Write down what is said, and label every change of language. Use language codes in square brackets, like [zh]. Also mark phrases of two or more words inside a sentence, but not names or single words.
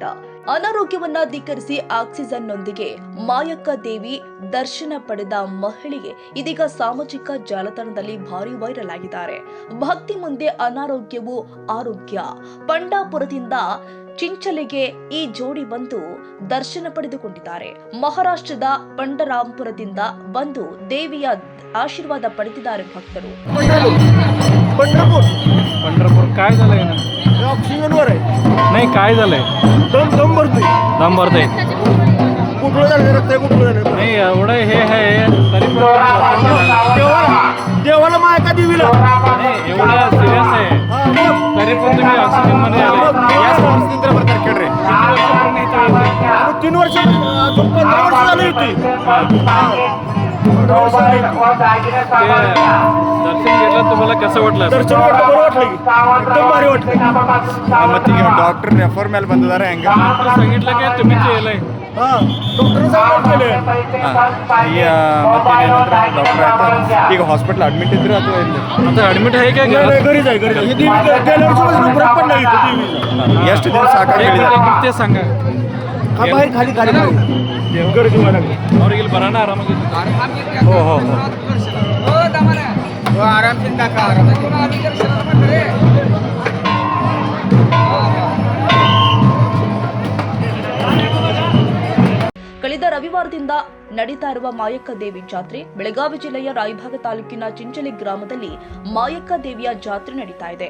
[kn] ಅನಾರೋಗ್ಯವನ್ನ ಧಿಕ್ಕರಿಸಿ ಆಕ್ಸಿಜನ್ನೊಂದಿಗೆ ಮಾಯಕ್ಕ ದೇವಿ ದರ್ಶನ ಪಡೆದ ಮಹಿಳೆಗೆ ಇದೀಗ ಸಾಮಾಜಿಕ ಜಾಲತಾಣದಲ್ಲಿ ಭಾರಿ ವೈರಲ್ ಆಗಿದ್ದಾರೆ. ಭಕ್ತಿ ಮುಂದೆ ಅನಾರೋಗ್ಯವು ಆರೋಗ್ಯ. ಪಂಡಾಪುರದಿಂದ ಚಿಂಚಲೆಗೆ ಈ ಜೋಡಿ ಬಂದು ದರ್ಶನ ಪಡೆದುಕೊಂಡಿದ್ದಾರೆ. ಮಹಾರಾಷ್ಟ್ರದ ಪಂಡರಾಂಪುರದಿಂದ ಬಂದು ದೇವಿಯ ಆಶೀರ್ವಾದ ಪಡೆದಿದ್ದಾರೆ भक्तरू. [mr] पंढरपूर काय झालंय ना? ऑक्सिजनवर आहे. नाही काय झालंय? दम भरतोय. दम भरते कुठलं झालं रक्त कुठलं झालं नाही एवढं हे आहे तरी पण देवाला माय का देवीला नाही एवढं सिरियस आहे तरी पण तुम्ही ऑक्सिजन मध्ये आले. याच वर्षानंतर बरं केलं रे. 3 वर्ष 15 वर्ष झाली होती. दर्शन घेतलं तुम्हाला कसं वाटलं? दर्शन बरं वाटलं की एकदम भारी वाटलं. [kn] ಮತ್ತೆ ಈಗ ಡಾಕ್ಟರ್ ರೆಫರ್ ಮೇಲೆ ಬಂದಿದ್ದಾರೆ ಹಂಗೆ [mr] सांगितलं की तुम्हीच येलंय. हा डॉक्टर सांगितलं [kn] ಈಗ ಮತ್ತೇನೇನಂದ್ರೆ ಡಾಕ್ಟರ್ ಆಯ್ತು ಈಗ ಹಾಸ್ಪಿಟಲ್ ಅಡ್ಮಿಟ್ ಇದ್ರೆ ಅಥವಾ ಇಲ್ಲಿ [mr] आता ऍडमिट आहे काय नाही घरी जाय घरी जाय. गेल्या वर्षी फरक पडला इथं देवीचा. [kn] ಎಷ್ಟು ದಿವಸ ಸಾಕಾಗಿ [mr] ते सांगा हा बाहेर खाली खाली गर्दी व्हायला लागली. [kn] ಅವ್ರಿಗೆ ಇಲ್ಲಿ ಬರೋಣ ಆರಾಮಾಗಿ. [mr] हो हो हो [kn] ಕಳೆದ ರವಿವಾರದಿಂದ ನಡೀತಾ ಇರುವ ಮಾಯಕ್ಕ ದೇವಿ ಜಾತ್ರೆ ಬೆಳಗಾವಿ ಜಿಲ್ಲೆಯ ರಾಯಭಾಗ ತಾಲೂಕಿನ ಚಿಂಚಲಿ ಗ್ರಾಮದಲ್ಲಿ ಮಾಯಕ್ಕ ದೇವಿಯ ಜಾತ್ರೆ ನಡೀತಾ ಇದೆ.